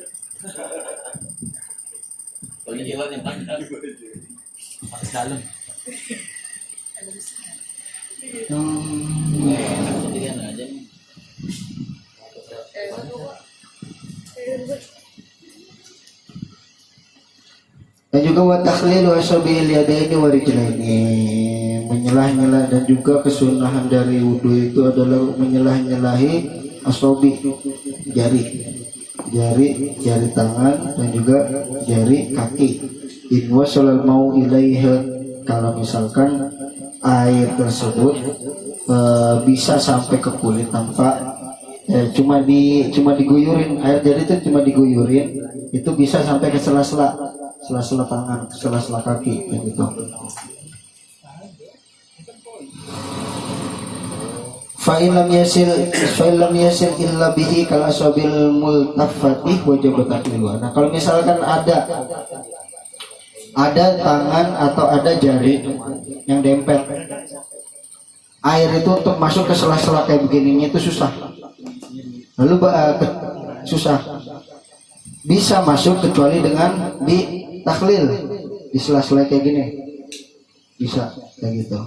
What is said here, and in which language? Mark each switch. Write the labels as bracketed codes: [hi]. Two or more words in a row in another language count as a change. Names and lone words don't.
[id] Kalau di jalan yang pantas. Pakai dalam. Sendirian aja nih. Dan juga [ar] وتخليل أصابع اليدين والرجلين, menyelah-nyelah, [id] dan juga kesunahan dari wudu itu adalah menyelah-nyelahi asabi, jari tangan dan juga jari kaki. [ar] إن وصل الماء إليها, [id] kalau misalkan air tersebut bisa sampai ke kulit tanpa cuma diguyurin, air jari itu cuma diguyurin, itu bisa sampai ke sela-sela tangan, sela-sela kaki gitu. [ar] فإن لم يصل إلا به كالأصابع الملتفة وجب تخليلها. [id] Nah kalau misalkan ada tangan atau ada jari yang dempet, air itu untuk masuk ke sela-sela kayak begininya itu susah. Lalu susah bisa masuk kecuali dengan di takhlil, di sela-sela kayak gini bisa kayak gitu.